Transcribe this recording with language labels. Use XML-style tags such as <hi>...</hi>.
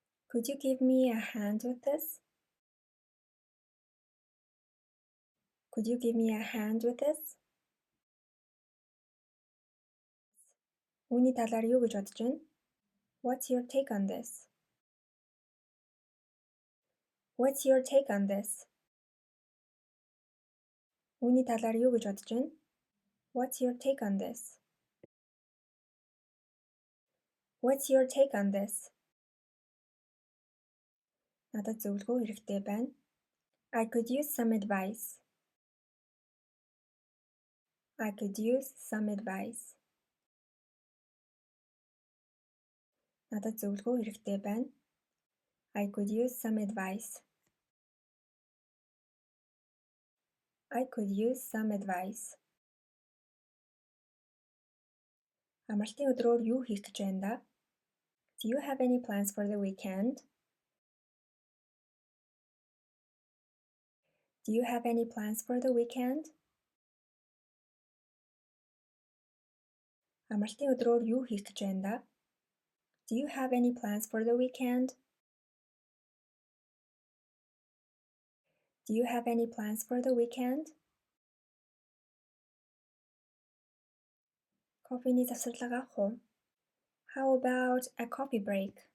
<en>Could you give me a hand with this? Could you give me a hand with this?</en> <mn>Үүний талаар юу гэж бодож байна?</mn> <en>What's your take on this? What's your take on this?</en> <mn>Үүний талаар юу гэж бодож байна?</mn> <en>What's your take on this? What's your take on this?</en> <mn>Надад зөвлөгөө хэрэгтэй байна.</mn> <en>I could use some advice. I could use some advice.</en> <mn>Надад зөвлөгөө хэрэгтэй байна.</mn> <en>I could use some advice. I could use some advice.</en> <mn>Амралтын өдрөөр юу хийх гэж байна да?</mn> <en>Do you have any plans for the weekend? Do you have any plans for the weekend?</en> <mn>Амралтын өдрөөр юу хийх гэж байна да?</mn> <en>Do you have any plans for the weekend? Do you have any plans for the weekend?</en> <mn>Кофений завсарлага авах уу?</mn> <en>How about a coffee break?</en>